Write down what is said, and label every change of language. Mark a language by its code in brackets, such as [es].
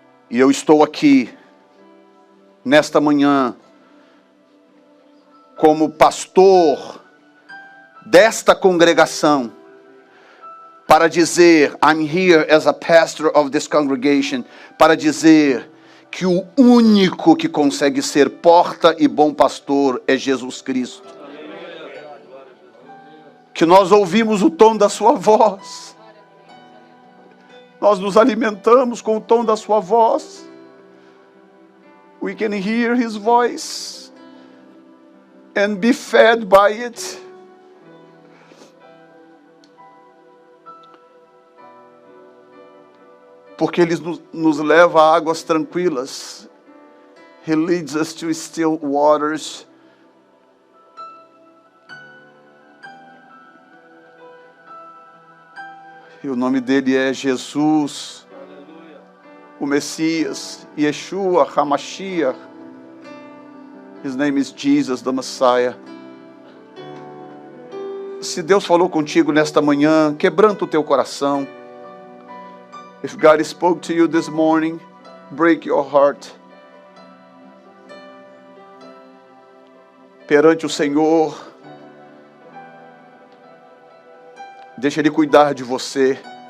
[pt] E eu estou aqui, nesta manhã, como pastor desta congregação, para dizer, [en] I'm here as a pastor of this congregation, [pt] para dizer que o único que consegue ser porta e bom pastor é Jesus Cristo. Que nós ouvimos o tom da sua voz. Nós nos alimentamos com o tom da sua voz. [en] We can hear his voice and be fed by it. [pt] Porque ele nos leva a águas tranquilas. [en] He leads us to still waters. [pt] E o nome dele é Jesus, o Messias, Yeshua, HaMashiach. [en] His name is Jesus, the Messiah. [pt] Se Deus falou contigo nesta manhã, quebranta o teu coração. [en] If God spoke to you this morning, break your heart. [pt] Perante o Senhor, deixa Ele cuidar de você.